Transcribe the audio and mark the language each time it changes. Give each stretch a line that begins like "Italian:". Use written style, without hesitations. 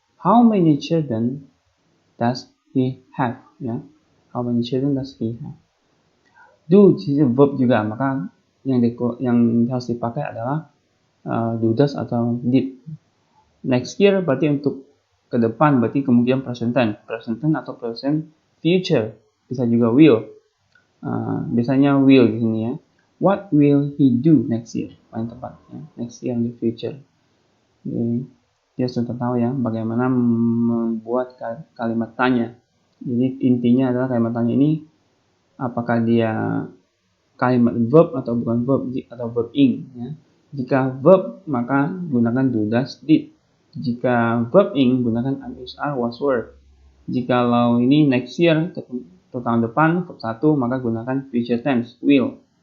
English: How many children does he have? Ya. How many children does he have?
Indonesian: Do di sini verb juga, maka yang harus dipakai adalah do does atau did. Next year berarti untuk ke depan berarti kemungkinan present tense atau present future, bisa juga will. Biasanya will di sini ya.
English: What will he do next year?
Indonesian: Paling tepat ya.
English: Next year in the future.
Indonesian: Jadi dia sudah tahu ya bagaimana membuat kalimat tanya. Jadi intinya adalah kalimat tanya ini apakah dia kalimat verb atau bukan verb atau verb ing ya. Jika verb maka gunakan do does did. Jika verb ing gunakan am is are was were. Jikalau ini next year atau tahun depan verb 1 maka gunakan future tense will.